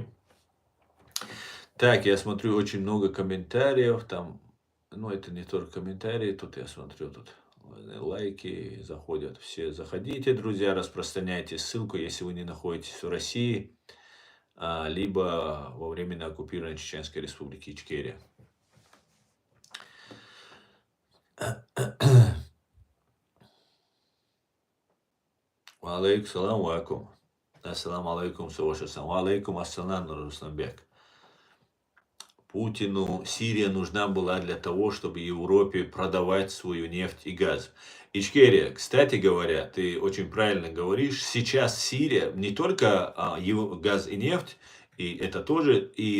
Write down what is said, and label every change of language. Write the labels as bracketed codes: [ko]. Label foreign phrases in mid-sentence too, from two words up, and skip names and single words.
[ru] Так, я смотрю очень много комментариев, там, это не только комментарии, тут я смотрю, тут лайки заходят, все заходите, друзья, распространяйте ссылку, если вы не находитесь в России, либо во временно оккупированной Чеченской Республики Ичкерия. [ar] عليكم السلام عليكم. السلام عليكم, Савашасан. عليكم السلام, Русланбек. [ru] Путину Сирия нужна была для того, чтобы Европе продавать свою нефть и газ. Ичкерия, кстати говоря, ты очень правильно говоришь, сейчас Сирия не только газ и нефть, и это тоже, и